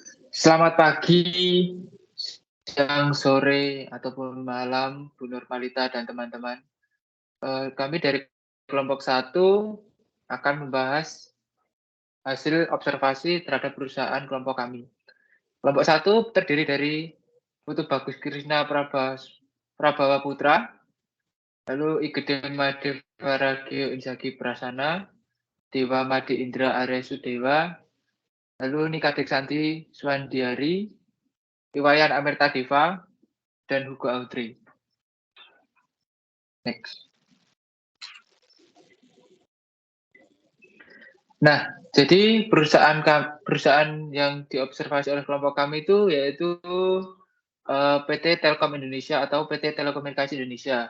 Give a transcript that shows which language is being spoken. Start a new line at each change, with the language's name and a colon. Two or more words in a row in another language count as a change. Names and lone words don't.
Indonesian: Selamat pagi, siang, sore, ataupun malam, Bu Nurmalita dan teman-teman. Kami dari kelompok satu akan membahas hasil observasi terhadap perusahaan kelompok kami. Kelompok satu terdiri dari Putu Bagus Krishna Prabawa Putra, lalu Igede Made Varagio Inzaghi Prasana, Dewa Made Indra Arya Sudewa, lalu Nika Deksanti Suwandiari, Iwayan Amerta Deva, dan Hugo Audrey. Next. Nah, jadi perusahaan yang diobservasi oleh kelompok kami itu yaitu PT Telkom Indonesia atau PT Telekomunikasi Indonesia.